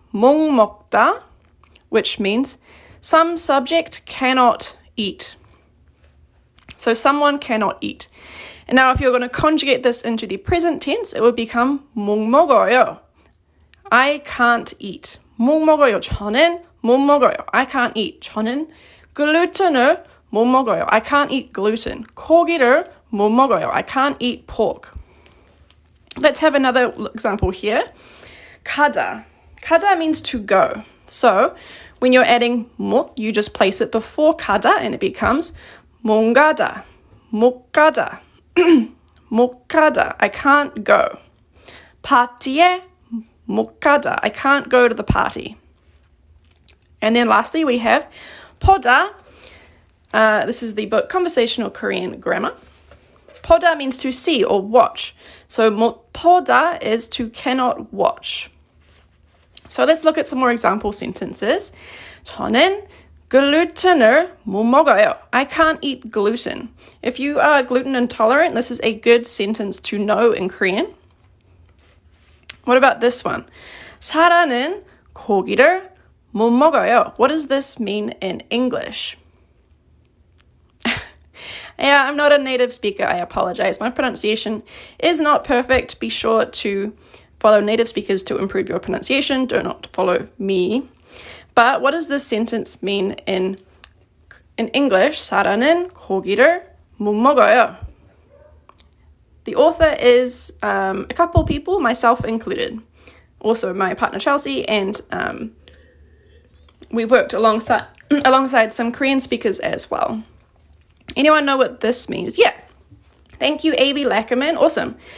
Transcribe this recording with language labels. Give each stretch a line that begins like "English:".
Korean: 목 먹다,
English: which means some subject cannot eat. So someone cannot eat. And now if you're going to conjugate this into the present tense, it would become
Korean: 목 먹어요.
English: I can't eat.
Korean: 목 먹어요. 저는 못 먹어요.
English: I can't eat.
Korean: 저는 글루텐을 못 먹어요.
English: I can't eat gluten.
Korean: 고기를 못 먹어요.
English: I can't eat pork. Let's have another example here.
Korean: 가다.
English: 가다 means to go. So when you're adding 못, you just place it before 가다 and it becomes
Korean: 못 가다. 못 가다. 못 가다.
English: I can't go.
Korean: 파티에 못 가다.
English: I can't go to the party. And then lastly, we have 보다. This is the book Conversational Korean Grammar. 보다 means to see or watch. So
Korean: 못 보다
English: is to cannot watch. So let's look at some more example sentences.
Korean: 저는 글루텐을 못 먹어요.
English: I can't eat gluten. If you are gluten intolerant, this is a good sentence to know in Korean. What about this one?
Korean: 사라는 고기를 못 먹어요.
English: What does this mean in English? Yeah, I'm not a native speaker. I apologize. My pronunciation is not perfect. Be sure to follow native speakers to improve your pronunciation. Do not follow me. But what does this sentence mean in English?
Korean: 사라는 고기를 못 먹어요.
English: The author is a couple people, myself included. Also my partner Chelsea, and we worked alongside some Korean speakers as well. Anyone know what this means? Yeah. Thank you, A.V. Lackerman. Awesome.